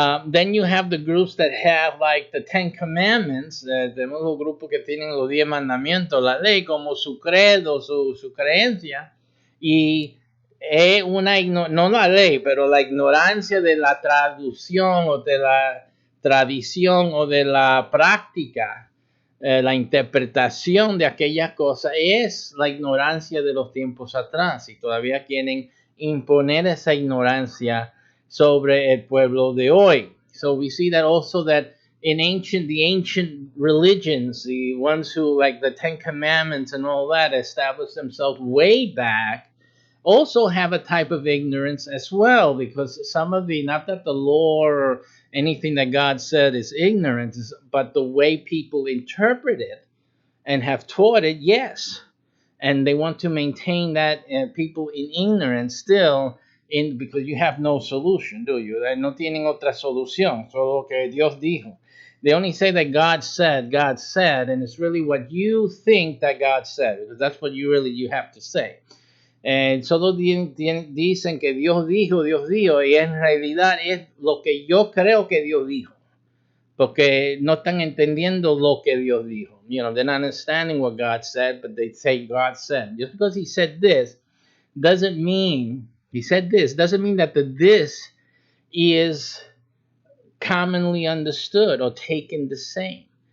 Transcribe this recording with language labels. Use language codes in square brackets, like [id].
[en] Then you have the groups that have like the Ten Commandments. [es] Tenemos los grupos que tienen los 10 mandamientos, la ley como su credo, su creencia. Y es no la ley, pero la ignorancia de la traducción o de la tradición o de la práctica, la interpretación de aquellas cosas es la ignorancia de los tiempos atrás. Y todavía quieren imponer esa ignorancia sobre el pueblo de hoy. [en] So we see that also that in the ancient religions, the ones who like the Ten Commandments and all that established themselves way back, also have a type of ignorance as well, because some of the, not that the law or anything that God said is ignorance, but the way people interpret it and have taught it, yes. And they want to maintain that people in ignorance still, because you have no solution, do you? [es] No tienen otra solución, solo que Dios dijo. [en] They only say that God said, and it's really what you think that God said, because that's what you have to say. [es] Solo dicen que Dios dijo, y en realidad es lo que yo creo que Dios dijo. Porque no están entendiendo lo que Dios dijo. [en] You know, they're not understanding what God said, but they say God said. Just because he said this doesn't mean, doesn't mean that the this is commonly understood or taken the same.